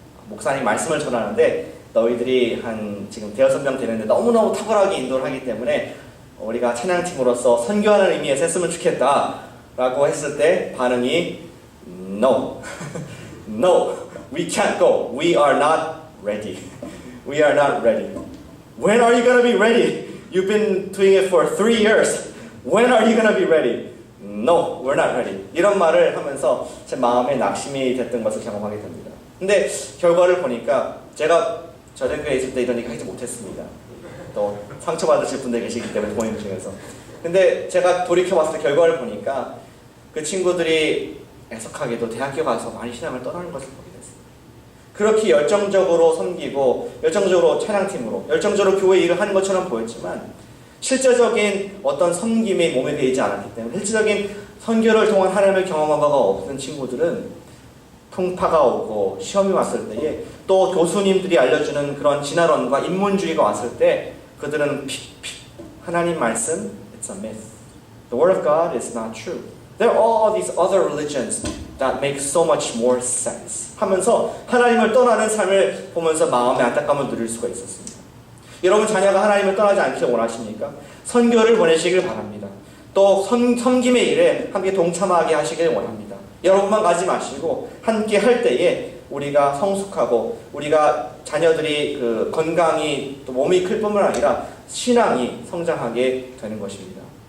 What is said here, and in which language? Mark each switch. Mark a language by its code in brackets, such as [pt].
[ko] 목사님 말씀을 전하는데 너희들이 한 지금 5명 되는데 너무너무 탁월하게 인도를 하기 때문에 우리가 찬양팀으로서 선교하는 의미에서 했으면 좋겠다 라고 했을 때 반응이 [en] No, no, we can't go. We are not ready. We are not ready. When are you going to be ready? You've been doing it for 3 years. When are you going to be ready? No, we're not ready. [ko] 이런 말을 하면서 제 마음에 낙심이 됐던 것을 경험하게 됩니다. 근데 결과를 보니까 제가 저녁에 있을 때 이런 얘기 하지 못했습니다. 또 상처받으실 분들 계시기 때문에 본인 중에서. 근데 제가 돌이켜봤을 때 결과를 보니까 그 친구들이 애석하게도 대학교 가서 많이 신앙을 떠나는 것을 보게 됐습니다. 그렇게 열정적으로 섬기고 열정적으로 찬양팀으로 열정적으로 교회 일을 하는 것처럼 보였지만 실제적인 어떤 섬김에 몸에 배이지 않았기 때문에 실제적인 선교를 통한 하나님을 경험한 바가 없는 친구들은 풍파가 오고 시험이 왔을 때에 또 교수님들이 알려주는 그런 진화론과 인문주의가 왔을 때 그들은 하나님 말씀 [en] It's a myth. The word of God is not true. There are all these other religions that make so much more sense [ko] 하면서 하나님을 떠나는 삶을 보면서 마음의 안타까움을 누릴 수가 있었습니다. 여러분 자녀가 하나님을 떠나지 않기를 원하십니까? 선교를 보내시길 바랍니다. 또 섬김의 일에 함께 동참하게 하시길 원합니다. 여러분만 가지 마시고 함께 할 때에 우리가 성숙하고 우리가 자녀들이 건강이 또 몸이 클 뿐만 아니라 신앙이 성장하게 되는 것입니다.